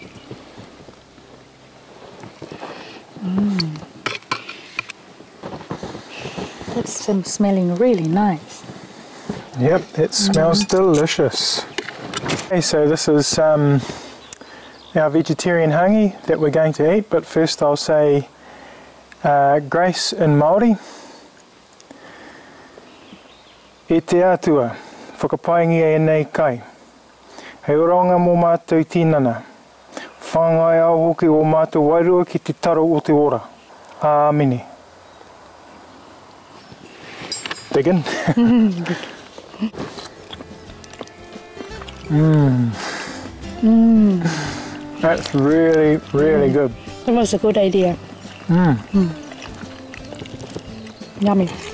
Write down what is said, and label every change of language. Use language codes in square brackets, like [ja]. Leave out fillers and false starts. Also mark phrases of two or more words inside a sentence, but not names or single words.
[en] That's smelling really nice. Yep, it smells delicious. Okay, so this is our vegetarian hangi that we're going to eat, but first I'll say grace in Māori. [mi] E te atua, whakapaingia e nei kai. Hei oronga mō mātou I tinana. Whāngai au hoki o mātou wairua ki te taro o te ora. Āmene. [en] Dig in. That's really, really good. That was a good idea. Yummy.